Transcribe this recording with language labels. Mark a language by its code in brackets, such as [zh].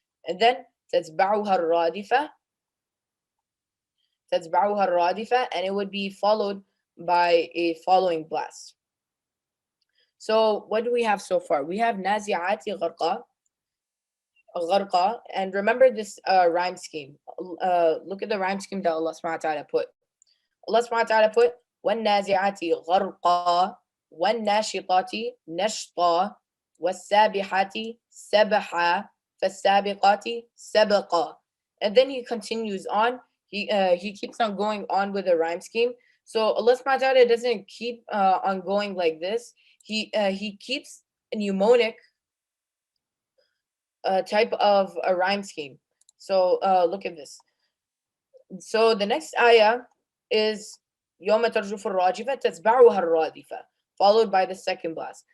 [en] And then [ar] تَتْبَعُهَا الرَّادِفَةُ, [en] and it would be followed by a following blast. So what do we have so far? We have Nazi'ati gharqa, and remember this rhyme scheme. Look at the rhyme scheme that Allah subhanahu wa ta'ala put. Allah subhanahu wa ta'ala put [ar] وَالنَّازِعَاتِ غَرْقًا وَالنَّاشِطَاتِ نَشْطًا وَالسَّابِحَاتِ سَبْحًا فَالسَّابِقَاتِ سَبْقًا. [en] And then he continues on. He keeps on going on with the rhyme scheme. So Allah subhanahu wa ta'ala doesn't keep on going like this. He keeps a mnemonic type of a rhyme scheme. So look at this. So the next ayah is [ar] يوم ترجف الراجفة تتبعها الرادفة, [en] followed by the second blast.